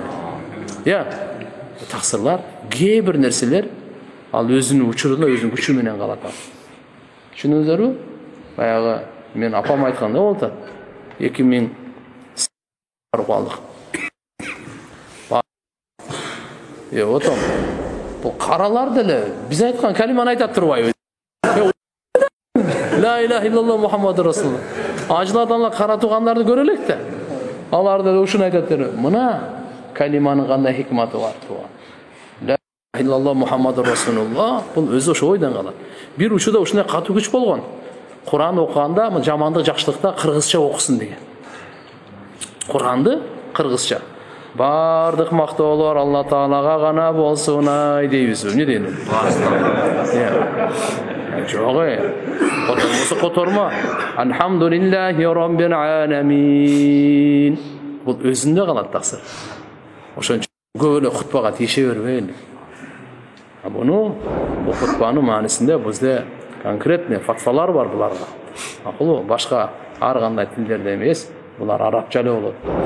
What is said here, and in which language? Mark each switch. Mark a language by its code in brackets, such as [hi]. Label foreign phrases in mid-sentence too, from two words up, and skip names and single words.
[ky] Таксырлар, кээ бир нерселер ал өзүнүн учурунда өзүнүн күчү менен калат. Түшүндүңүздөрбү? Баягы мен апам айткандай болуп атат. 2000 барып алдык. Отом. Бул каралар деле биз айткан калиманы айтат турбайбы? [ar] لا إله إلا الله محمد رسول الله. [ky] Ажылардан эле кара туугандарды көрө элек да. Алар деле ушуну айтат. Мына калиманын кандай хикматы бар туга. [ar] لا إله إلا الله محمد رسول الله. [ky] Бул өзү ошо ойдон калат. Бир учурда ушундай катуу күч болгон. Кур'ан окуганда жамандык жакшылыкта кыргызча окусун деген. Кур'анды кыргызча. Бардык мактоолор Алла Таалага гана болсун ай дейбиз. Эмне дейм? Жок. Котормосо которма. [ar] الحمد لله رب العالمين. [ky] Бул өзүндө калат таксыр. Ошон үчүн көп эле хутбага тийише бербейли. Бул хутбанын маанисинде бизде конкретный фатвалар бар буларга. Макулбу? Башка ар кандай тилдерде эмес, булар арабча эле болот.